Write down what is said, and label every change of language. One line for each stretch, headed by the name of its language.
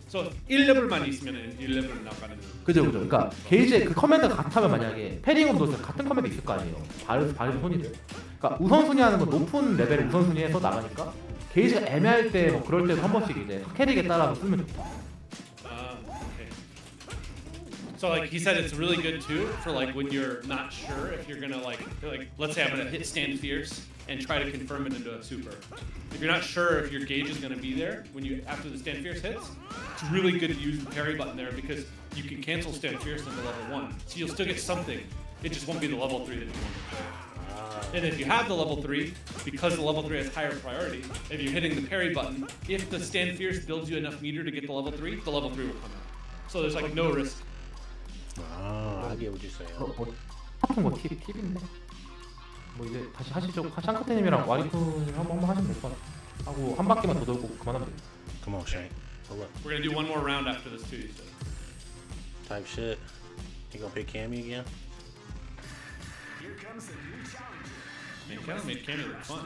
Korean: So 1레벨만 있으면 1레벨 나가는 거. 그죠. 그러니까 게이지에 그 커맨드가 같으면 만약에 패링으로 같은 커맨드 있을 거 아니에요. 발음 손이들. 그러니까 우선순위 하는 건 높은 레벨 우선순위에서 나가니까 게이지가 애매할 때 뭐 그럴 때도 한 번씩 이제 캐릭에 따라서 쓰면 좋다.
English: Okay. So like he said, it's really good too for like when you're not sure if you're gonna like let's say I'm gonna hit stand fierce and try to confirm it into a super. If you're not sure if your gauge is gonna be there when you after the stand fierce hits, it's really good to use the parry button there because you can cancel stand fierce into level 1, so you'll still get something. It just won't be the level 3 that you want. And if you have the level 3, because the level 3 has higher priority, if you're hitting the parry button, if the stand fierce builds you enough meter to get the level 3 will come out. So there's like no risk. I get what you're saying.
Korean: 같은 거 팁인데. 뭐 이제 다시 하시죠. 샹크테님이랑 와리쿤 한번 하시면 될 것 같아. 하고 한 바퀴만 더 돌고 그만하면 돼.
English: Come on, Shane. So look. We're gonna do one more round after this too. So. Type shit. You gonna pick Cammy again? Man, kind of made Cammy look fun.